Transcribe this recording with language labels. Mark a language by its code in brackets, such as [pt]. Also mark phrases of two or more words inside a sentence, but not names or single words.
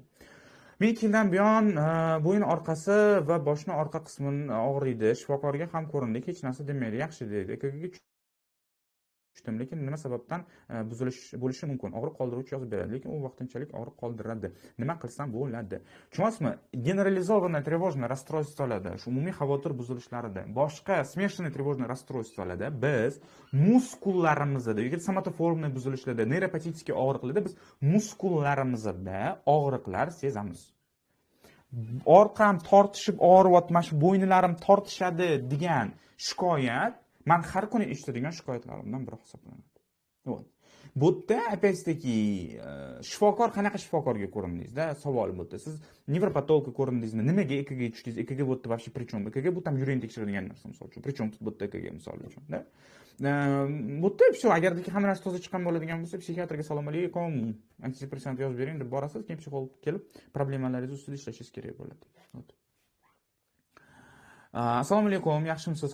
[uz] Men 2 yildan buyon bo'yin orqasi va boshning orqa qismi og'riydi. Shifokorga ham ko'rindik, hech narsa demaydi, yaxshi dedi. EKGga tushdim, lekin nima sababdan buzilish bo'lishi mumkin? Og'riq qoldiruvchi yozib beradi, lekin u vaqtinchalik og'riq qoldiradi. Nima qilsam bo'ladi? Tushunasizmi? [ru] Generalizovanное тревожное расстройствоlarda, [uz] shu umumiy xavotir buzilishlarida, boshqa [ru] смешанное тревожное расстройствоlarda [uz] biz muskullarimizda yoki somatoformniy buzilishlarda, neyropatический og'riqlarda biz muskullarimizda og'riqlar sezamiz. Orqam tortishib og'riyapti, mana shu bo'ynlarim tortishadi degan shikoyat men har kuni eshitadigan shikoyatlarimdan biri hisoblanadi. Bu yerda опять-таки shifokor qanaqa shifokorga ko'rindingizda savol bo'ldi. Siz nevropatologga ko'rindingizmi? Nimaga EKG tushdingiz? EKG bu yerda [ru] вообще причем? [uz] EKG bu tam yurakni tekshiradigan narsa misol uchun. Причем bu yerda EKG misol uchun, da. Bu yerda все, agarda hamma narsa toza chiqqan bo'ladigan bo'lsa, psixiatrga assalomu alaykum, antidepressant yozib bering deb borasiz, keyin psixolog kelib problemalaringiz ustida ishlashingiz kerak bo'ladi. Assalomu alaykum, yaxshimisiz?